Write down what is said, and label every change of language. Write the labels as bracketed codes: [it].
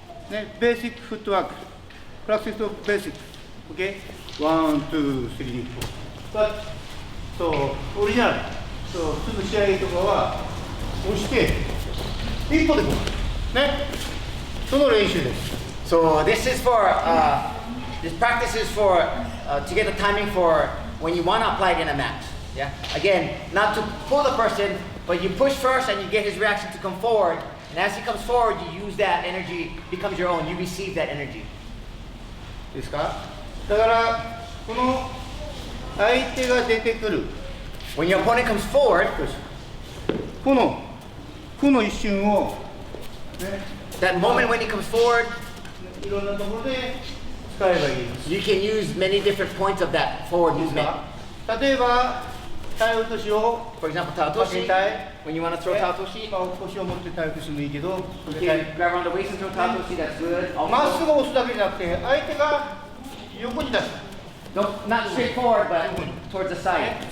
[en] ね、basic footwork, practice of basic, okay? 1, 2, 3, 4. But so original, so [ja] すぐ試合とかは押して一歩でこうね、その練習です。 [en] So this is for this practice is for to get the timing for when you want to apply it in a match. Yeah. Again, not to pull the person, but you push first and you get his reaction to come forward. And as he comes forward, you use that energy, becomes your own. You receive that energy. [ja] ですか？だからこの相手が出てくる。 [en] When your opponent comes forward, [ja] この一瞬を、ね、 [en] that moment when he comes forward, [ja] いろんなところで使えばいいです。 [en] you can use many different points of that forward movement. [ja] 例えば、体落としを [en] For example, taotoshi. When you want to throw taotoshi, [ja] 腰を持って体落としもいいけど、 [en] you can grab around the waist and throw taotoshi. That's good. [ja] まっすぐ押すだけじゃなくて、相手が横に出す。 [en] Not straight forward, but towards the side.